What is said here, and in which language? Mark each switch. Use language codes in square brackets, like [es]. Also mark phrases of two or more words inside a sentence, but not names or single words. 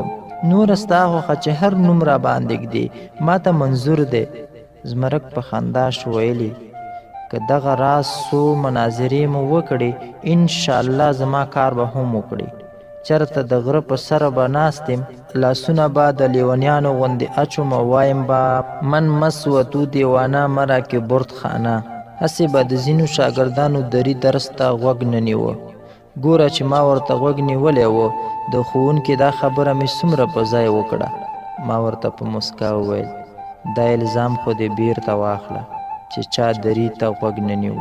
[ps] نوره ستا خوښه چې هر نوم را باندې ږدي ما ته منظور دی. زمرک په خندا شو، ویلي که دغه راز څو مناظرې مو وکړې انشاءالله زما کار به هم وکړي. چېرته د غره په سره به ناست یم، لاسونه به د لیونیانو غوندې اچوم او وایم به [fa] من مس و تو دیوانه مه راکې برد خانه. [ps] هسې به د ځینو شاګردانو دري درس ته غوږ نه نیوه. ګوره چې ما ورته غوږ نیولی و، د ښوونکي دا خبره مې څومره په ځای وکړه. ما ورته په مسکا وویل دا الزام خو دې بیرته واخله چې چا دري ته غوږ نه نیوه.